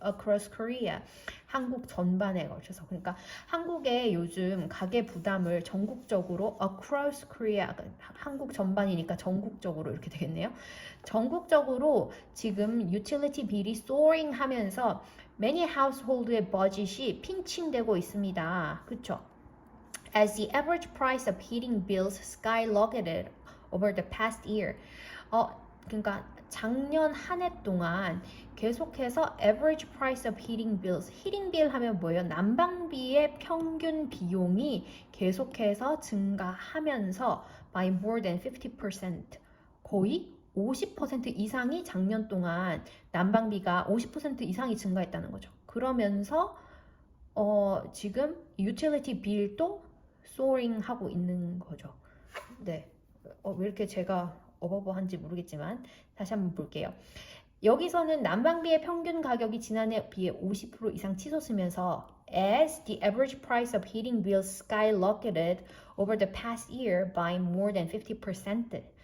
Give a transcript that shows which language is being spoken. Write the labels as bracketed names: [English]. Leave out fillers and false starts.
[English] Across Korea, [Korean] 한국 전반에 걸쳐서. 그러니까 한국의 요즘 가계 부담을 전국적으로 Across Korea, 한국 전반이니까 전국적으로 이렇게 되겠네요. 전국적으로 지금 utility bill이 soaring 하면서 [English] many household [Korean] 의 budget이 핀칭되고 있습니다. 그렇죠? [English] As the average price of heating bills skyrocketed over the past year. [Korean] 그러니까 작년 한 해 동안 계속해서 [English] average price of heating bills, [Korean] heating bill 하면 뭐예요? 난방비의 평균 비용이 계속해서 증가하면서 [English] by more than 50%, [Korean] 거의 50% 이상이 작년 동안 난방비가 50% 이상이 증가했다는 거죠. 그러면서 지금 utility bill도 soaring 하고 있는 거죠. 네. 왜 이렇게 제가 어버버한지 모르겠지만 다시 한번 볼게요. 여기서는 난방비의 평균 가격이 지난해 비해 50% 이상 치솟으면서 [English] as the average price of heating bills skyrocketed over the past year by more than 50%.